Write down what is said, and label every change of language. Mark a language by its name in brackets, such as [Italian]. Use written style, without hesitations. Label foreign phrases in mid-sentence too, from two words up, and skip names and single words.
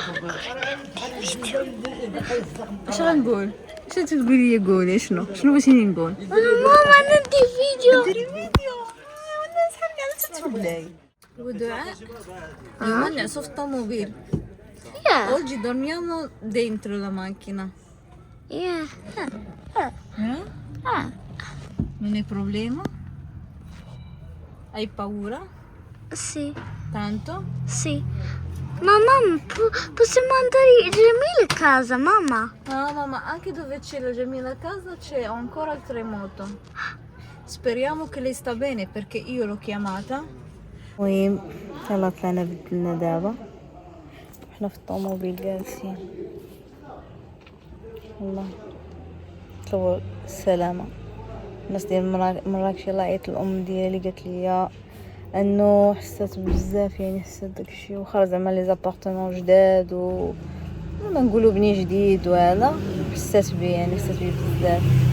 [Arabic] اش غنقول؟ اش تقولي لي؟ قولي شنو بغيتيني نقول؟ ماما ندي فيديو. ديري فيديو والله صحابي قاعده تتبلاي ودعاء اليوم نعسو في الطوموبيل يا [Italian] oggi dormiamo dentro la macchina [Arabic] يا [Italian] non è problema? Hai paura? سي Tanto? سي ماما possiamo andare Jamil a casa mamma. Ah mamma, anche dove c'è la Jamila a casa c'è ancora il terremoto. Speriamo che lei sta bene perché io l'ho chiamata. [Arabic] المهم يلا طلعنا بدلنا دابا حنا في الطوموبيل جالسين والله طلبوا السلامة. الناس ديال مراكش يلا عيط الام ديالي قالت لي انه حسيت بزاف يعني حسيت داكشي وخرج زعما لي زابارتمون جداد و ما نقولوا بني جديد وهذا حسيت بيه يعني حسيت بيه بزاف.